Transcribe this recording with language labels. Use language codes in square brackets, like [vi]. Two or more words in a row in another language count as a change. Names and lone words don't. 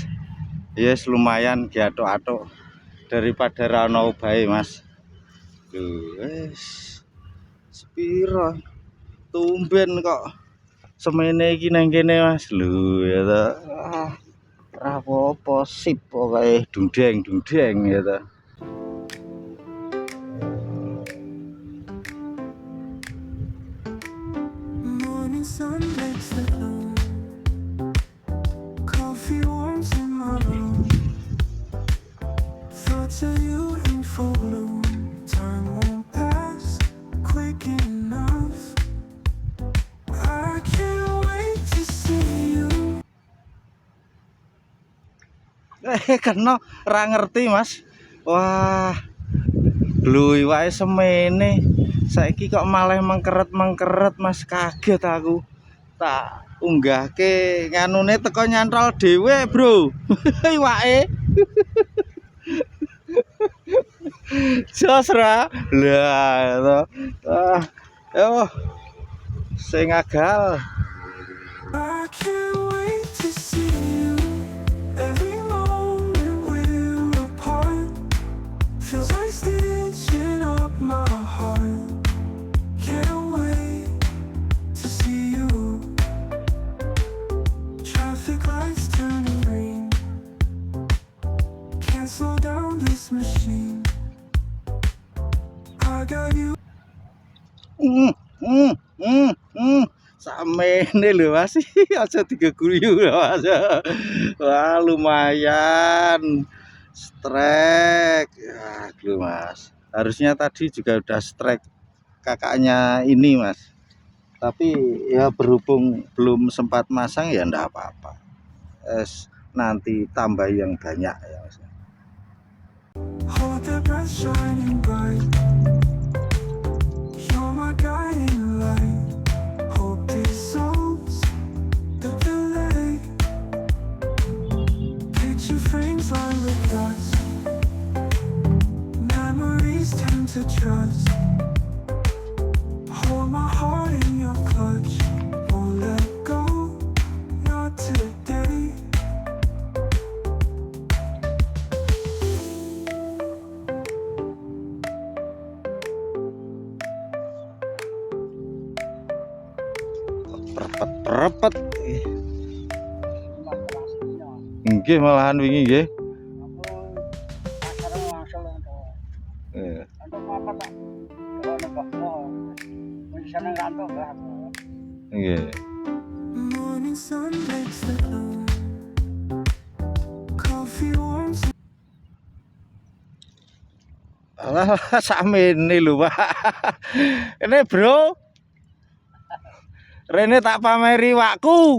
[jv] Yes, lumayan diatok-atok daripada rano bae, Mas. Wes. Sepiro? Tumben kok semene iki nang kene, Mas. Lho ya ta. Rapopo sip pokoke dundeng ya ta. [en] Sun makes the dawn. Coffee warms in my room. Thoughts of you in full bloom. Time won't pass quick enough. I can't wait to see you. [jv] Kena ra ngerti, Mas. Wah. Glui wae semene. Saiki kok malah mengkeret, Mas, kaget aku. Tak unggahke nganune teko nyantol dhewe, Bro. Iwake. Jos ra. Lah, yo. Sing agal. [en] I can't wait to see you. Every moment we're apart feels like stitching up my heart. Can't wait to see you. Traffic lights turning green. Can't slow down this machine. I got you. [jv] Samene lho, Mas. Aja digeguyu lho, Mas. Wah, lumayan. Strike. Ya, lho, Mas. [id] Harusnya tadi juga udah strike kakaknya ini, Mas. Tapi ya berhubung belum sempat masang ya ndak apa-apa. Nanti tambah yang banyak ya, Mas. [en] Hold the breath shining bright. You're my guiding light. Hope dissolves the delay. Picture frames lined with dust. Memories tend to trust. Hold my heart in your clutch. Won't let go, not today. Repet. [jv] Nggih malahan wingi nggih. Nggih. [en] Morning sun makes the dawn. Coffee warms. [jv] Lah sakmene lho, Pak. Ini, Bro. Rene tak pameri wakku.